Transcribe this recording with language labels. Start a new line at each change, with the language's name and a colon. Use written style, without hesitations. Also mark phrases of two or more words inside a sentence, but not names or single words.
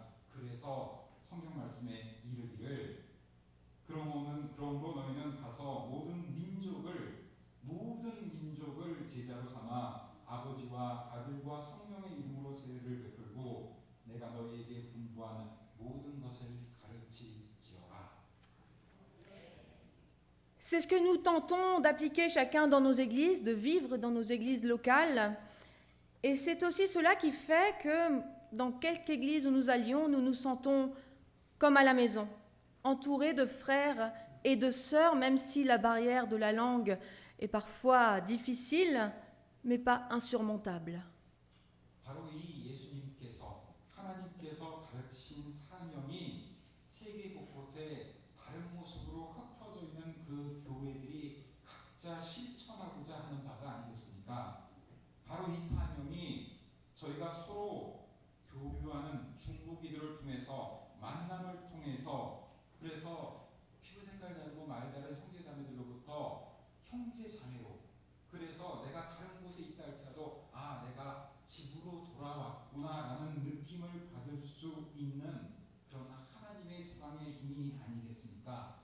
Korean: 그래서 성경 말씀에 이르기를 그러므로 너희는 가서 모든 민족을 제자로 삼아 아버지와 아들과 성령의 이름으로 세례를 베풀고 내가 너희에게 분부하는 모든 것을 가르치지어라.
French: C'est ce que nous tentons d'appliquer chacun dans nos églises, de vivre dans nos églises locales. Et c'est aussi cela qui fait que dans quelque église où nous allions, nous nous sentons comme à la maison, entourés de frères et de sœurs, même si la barrière de la langue est parfois difficile, mais pas insurmontable.
Korean: 바로 이 하나님께서 가르치신 사명이 세계 곳곳에 다른 모습으로 흩어져 있는 그 교회들이 각자 실천하고자 하는 바가 아니겠습니까? 바로 이 사명이 저희가 서로 교류하는 중보기도를 통해서, 만남을 통해서, 그래서 피부 색깔 다르고 말 다른 형제자매들로부터 형제자매로, 그래서 내가 다른 곳에 있다 할지라도 내가 집으로 돌아왔구나라는 느낌을 받을 수 있는 그런 하나님의 사랑의 힘이 아니겠습니까?